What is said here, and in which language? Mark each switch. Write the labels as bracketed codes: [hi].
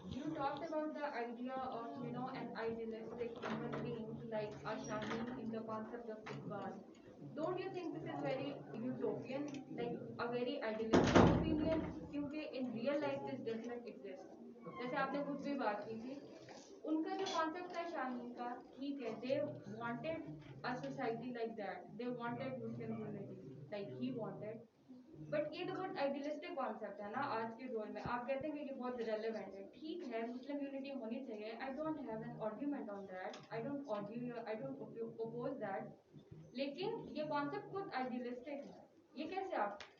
[en] You talked about the idea of, an idealistic human being like Ashani in the concept of Iqbal. Don't you think this is very utopian, like a very idealistic opinion? [ur] کیونکہ [en] in real life this does not exist. [ur] جیسے آپ نے خود بھی بات کی تھی، ان کا جو کانسیپٹ ہے شاہین کا، ٹھیک ہے، [en] they wanted a society like that. They wanted Muslim unity, like he wanted. [ur] But یہ تو بہت آئیڈیلسٹک کانسیپٹ ہے نا آج کے دور میں. آپ کہتے ہیں کہ یہ بہت ریلیونٹ ہے، ٹھیک ہے، مسلم یونٹی ہونی چاہیے. [en] I don't have an argument on that, I don't oppose that. [ur] لیکن یہ کانسیپٹ بہت آئیڈیلسٹک ہے. یہ کیسے آپ